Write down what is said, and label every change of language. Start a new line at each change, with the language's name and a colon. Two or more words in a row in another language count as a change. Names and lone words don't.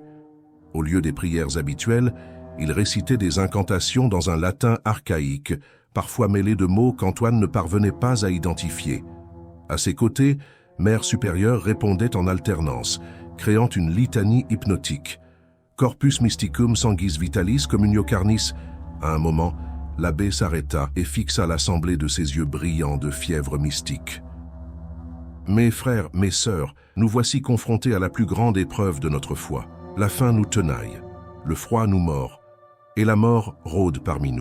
French: Au lieu des prières habituelles, il récitait des incantations dans un latin archaïque, parfois mêlé de mots qu'Antoine ne parvenait pas à identifier. À ses côtés, Mère supérieure répondait en alternance, créant une litanie hypnotique.
Latin: Corpus mysticum sanguis vitalis communio carnis.
French: À un moment, l'abbé s'arrêta et fixa l'assemblée de ses yeux brillants de fièvre mystique. « Mes frères, mes sœurs, nous voici confrontés à la plus grande épreuve de notre foi. La faim nous tenaille, le froid nous mord, et la mort rôde parmi nous.